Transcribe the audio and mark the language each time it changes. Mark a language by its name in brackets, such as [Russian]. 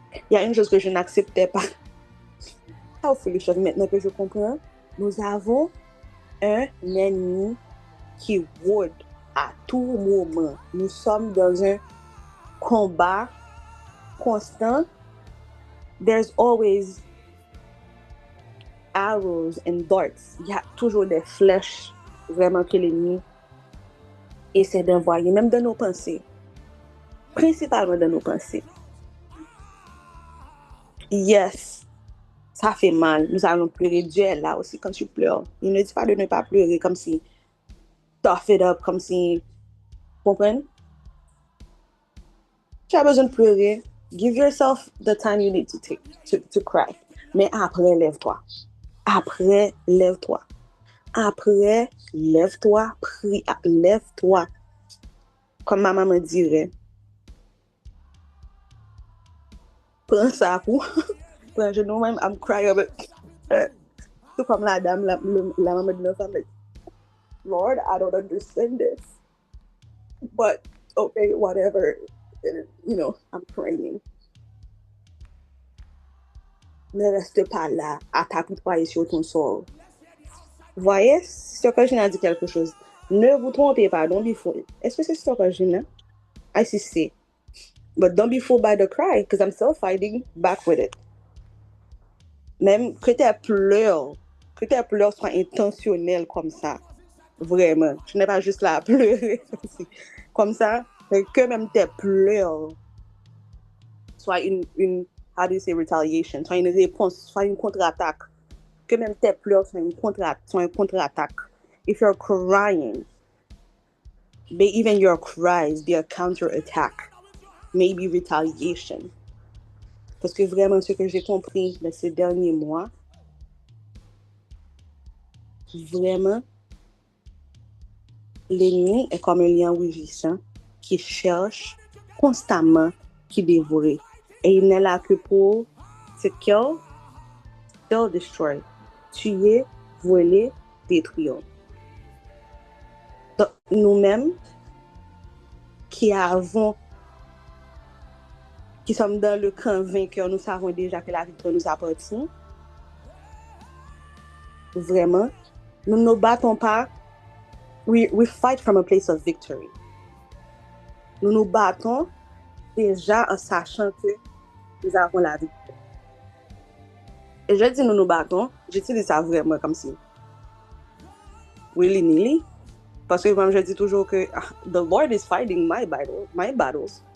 [French] Il y a une chose que je n'acceptais pas. [English] How foolish, [French] maintenant que je comprends, nous avons un ennemi qui rôde à tout moment. Nous sommes dans un combat constant. [English] There's always arrows and darts. [French] Il y a toujours des flèches vraiment que l'ennemi essaie d'envoyer, même dans nos pensées. Principalement dans nos pensées. Yes, ça fait mal. Nous allons pleurer. Dieu est là aussi quand tu pleures. Il ne dit pas de ne pas pleurer comme si [English] tough it up, [French] comme si... Comprenez? Tu as besoin de pleurer. [English] Give yourself the time you need to take to cry. [French] Mais après, lève-toi. Après, lève-toi. Après, lève-toi, prie, lève-toi. Comme ma maman dirait, prends ça pour. Prends genou même, [English] I'm crying. [French] Tout comme la dame, la maman de l'enfant, [English] like, Lord, I don't understand this. But, okay, whatever. I'm praying. [French] Ne reste pas là à t'apitoyer sur ton sort. Voyez, Stockholm a dit quelque chose. Ne vous trompez pas, [English] don't be fooled. [French] Est-ce que c'est Stockholm? [English] I see C. But don't be fooled by the cry, because I'm still fighting back with it. [French] Même que tes pleurs soient intentionnelles comme ça. Vraiment. Je n'ai pas juste là à pleurer. Comme ça, que même tes pleurs soient [English] how do you say retaliation, [French] soit une réponse, soit une contre-attaque. Que même tes pleurs soient une contre-attaque. [English] If you're crying, may even your cries be a counter-attack, maybe retaliation. [French] Parce que vraiment, ce que j'ai compris dans ces derniers mois, vraiment, l'ennemi est comme un lion rugissant qui cherche constamment qui dévorer. Et il n'est là que pour te [English] kill, still destroy, [French] tuer, voler, détruire. Donc, nous-mêmes, qui sommes dans le camp vainqueur, nous savons déjà que la victoire nous appartient. Vraiment, nous ne nous battons pas. [English] We fight from a place of victory. [French] Nous nous battons déjà en sachant que nous avons la victoire. Et je dis nous nous battons, j'utilise ça vraiment comme si willy-nilly. Parce que moi, je dis toujours que [English] the Lord is fighting my battles.